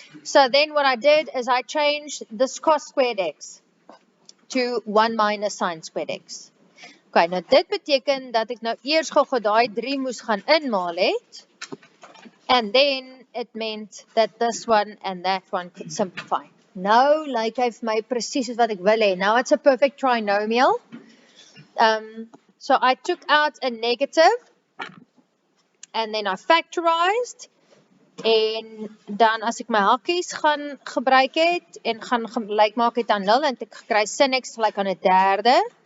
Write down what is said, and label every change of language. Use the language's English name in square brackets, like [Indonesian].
[English] So then what I did is I changed this cos squared x to 1 minus sine squared x. [Afrikaans] Okay, nou dit beteken dat ek nou eers gou daai 3 moes gaan inmaal het. [English] And then it meant that this one and that one could simplify. [Afrikaans] Nou lyk hy vir my presies soos wat ek wil hê. [English] Now it's a perfect trinomial. So I took out a negative and then I factorized. [Afrikaans] En dan as ek my hakkies gaan gebruik het en gaan gelyk maak het aan 0 en ek gekry sin x gelyk aan 'n derde.